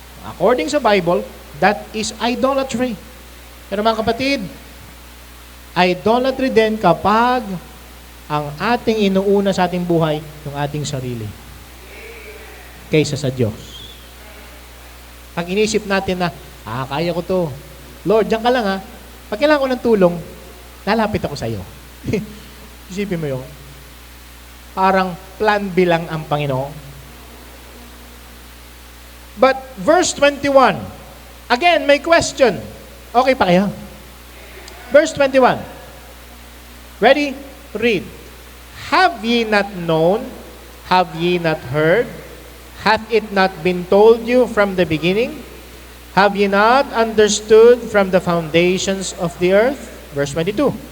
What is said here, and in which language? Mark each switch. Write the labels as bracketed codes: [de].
[en] According sa Bible, that is idolatry. [tl] Pero mga kapatid, idolatry din kapag ang ating inuuna sa ating buhay, yung ating sarili, kaysa sa Diyos. Pag inisip natin na, kaya ko to. Lord, diyan ka lang ha. Pag kailangan ko ng tulong, lalapit ako sa iyo. Isipin mo yun. Parang plan B lang ang Panginoon. [en] But verse 21, again, may question. Okay [tl] pa kaya? [en] Verse 21. Ready? Read. Have ye not known? Have ye not heard? Hath it not been told you from the beginning? Have ye not understood from the foundations of the earth? Verse 22.